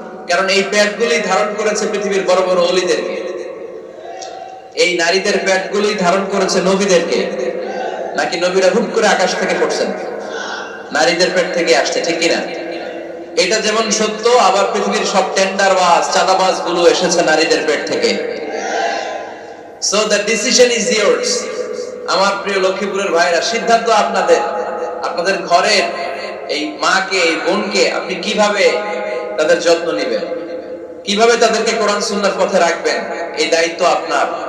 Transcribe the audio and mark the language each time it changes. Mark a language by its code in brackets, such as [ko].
[bn] কারণ এই পেটগুলি ধারণ করেছে পৃথিবীর বড় বড় অলিদেরকে, এই নারীদের পেটগুলি ধারণ করেছে নবীদেরকে। নাকি নবীরা হুট করে আকাশ থেকে পড়ছেন? নারীদের পেট থেকে আসছে, ঠিক কিনা? এটা যেমন সত্য, আবার পৃথিবীর সব টেন্ডারবাজ, চাঁদাবাজ গুলো এসেছে নারীদের পেট থেকে। [en] So the decision is yours. [bn] আমার প্রিয় লক্ষ্মীপুরের ভাইরা, সিদ্ধান্ত আপনাদের। আপনাদের ঘরের এই মাকে, এই বোনকে আপনি কিভাবে তাদের যত্ন নেবেন, কিভাবে তাদেরকে কোরআন সুন্নাহর পথে রাখবেন, এই দায়িত্ব আপনার।